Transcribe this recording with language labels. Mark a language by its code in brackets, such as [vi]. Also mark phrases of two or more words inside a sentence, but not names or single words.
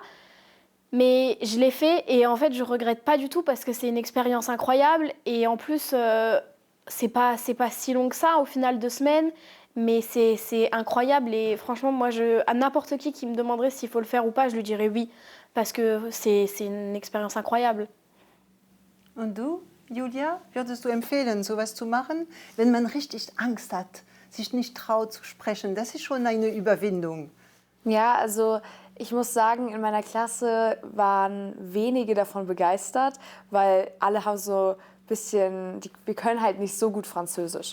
[fr] Mais je l'ai fait et en fait, je regrette pas du tout parce que c'est une expérience incroyable. Et en plus, c'est pas si long que ça, au final 2 semaines. Mais c'est incroyable et franchement, moi, à n'importe qui me demanderait s'il faut le faire ou pas, je lui dirais oui. Parce que c'est une expérience incroyable. [de] Und du, Julia, würdest du empfehlen, sowas zu machen, wenn man richtig Angst hat, sich nicht traut zu sprechen? Das ist schon eine Überwindung. Ja, also ich muss sagen, in meiner Klasse waren wenige davon begeistert, weil alle haben so bisschen, wir können halt nicht so gut Französisch.